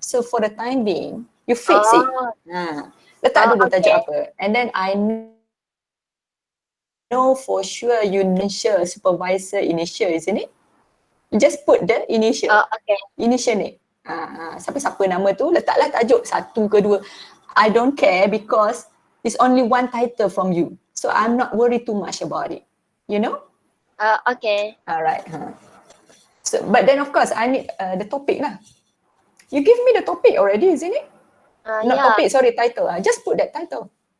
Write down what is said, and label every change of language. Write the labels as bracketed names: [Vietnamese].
[English] So for the time being, you fix it. [Malay] Letak dulu tajuk apa. [English] And then I know for sure you ensure supervisor initial, isn't it? You just put the initial. Initial ni. [Malay] Siapa-siapa nama tu, letaklah tajuk 1 ke 2. [English] I don't care because it's only one title from you. So I'm not worried too much about it. You know? Okay. Alright. So, but then of course I need the topic lah. You give me the topic already, isn't it? Not topic, sorry, title. Just put that title.